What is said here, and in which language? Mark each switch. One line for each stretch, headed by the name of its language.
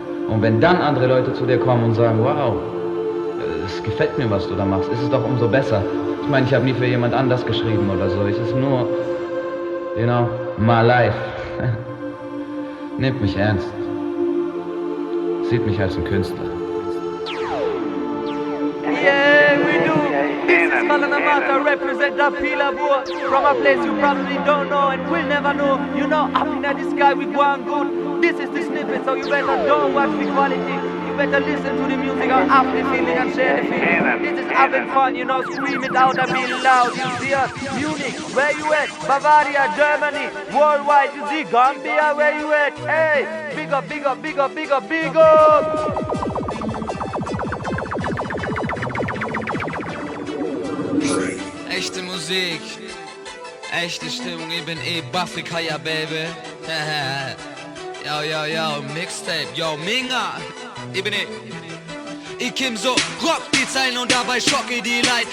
German: Und wenn dann andere Leute zu dir kommen und sagen, wow, es gefällt mir, was du da machst, ist es doch umso besser. Ich meine, ich habe nie für jemand anders geschrieben oder so, es ist nur,
English: you know, my life.
German: Nehmt mich ernst. Sieht mich als ein Künstler.
English: Yeah, we do. This is Malanamata, represent the Pilabur from a place you probably don't know and will never know. You know, up in the sky we go on good. This is the snippet, so you better don't watch the quality. You better listen to the music and have the feeling and share the feeling. This is having fun, you know, scream it out and be loud. You see us, Munich, where you at? Bavaria, Germany, worldwide, you see Gambia, where you at? Hey, big up, big up, big up, big up, big up.
German: Echte Musik, echte Stimmung, ich bin Afrika, ja, Baby. Yo, Mixtape, yo, Minga, ich bin Ich Kim so, rock die Zeilen und dabei schocke die Leid.